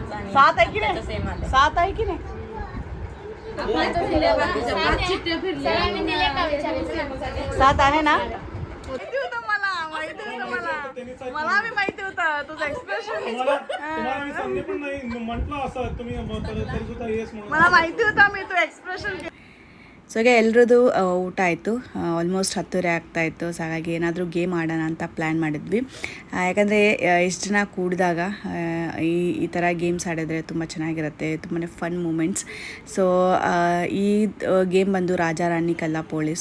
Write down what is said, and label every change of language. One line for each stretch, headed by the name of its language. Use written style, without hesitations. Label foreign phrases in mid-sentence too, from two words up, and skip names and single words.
Marathi: 7 आहे की नाही, 7 आहे की नाही. सात आहे ना. माहिती होतं मला बी माहिती होतं तुझं एक्सप्रेशन. तुम्हाला मी सांगणे पण नाही म्हटलं असं तुम्ही तरी सुद्धा येस म्हणून. मला माहिती होतं मी तो एक्सप्रेशन.
Kannada: ಸೊ ಹಾಗೆ ಎಲ್ಲರದ್ದು ಊಟ ಆಯಿತು, ಆಲ್ಮೋಸ್ಟ್ 10 ಆಗ್ತಾಯಿತ್ತು. ಸೊ ಹಾಗಾಗಿ ಏನಾದರೂ ಗೇಮ್ ಆಡೋಣ ಅಂತ ಪ್ಲ್ಯಾನ್ ಮಾಡಿದ್ವಿ. ಯಾಕಂದರೆ ಇಷ್ಟು ಜನ ಕೂಡಿದಾಗ ಈ ಥರ ಗೇಮ್ಸ್ ಆಡಿದ್ರೆ ತುಂಬ ಚೆನ್ನಾಗಿರುತ್ತೆ, ತುಂಬಾ
English: fun moments.
Kannada: ಸೊ ಈ ಗೇಮ್ ಬಂದು ರಾಜಾ ರಾಣಿ ಕಲ್ಲ ಪೊಲೀಸ್.